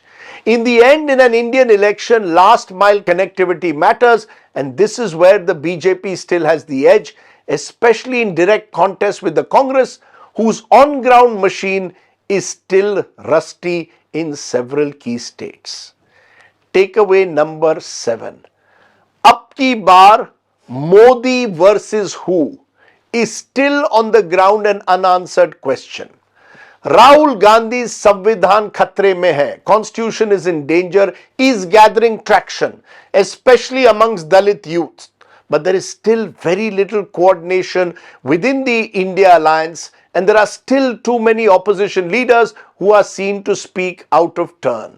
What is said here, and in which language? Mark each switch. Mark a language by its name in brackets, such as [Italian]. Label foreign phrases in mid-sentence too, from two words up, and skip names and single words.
[English] In the end, in an Indian election, last mile connectivity matters, and this is where the BJP still has the edge, especially in direct contest with the Congress, whose on-ground machine is still rusty in several key states. Takeaway number 7. [Hindi] Ab ki baar, [English] Modi versus who is still on the ground an unanswered question. [Hindi] Rahul Gandhi's Samvidhan khatre mein hai, [English] constitution is in danger, is gathering traction, especially amongst Dalit youth. But there is still very little coordination within the India alliance, and there are still too many opposition leaders who are seen to speak out of turn.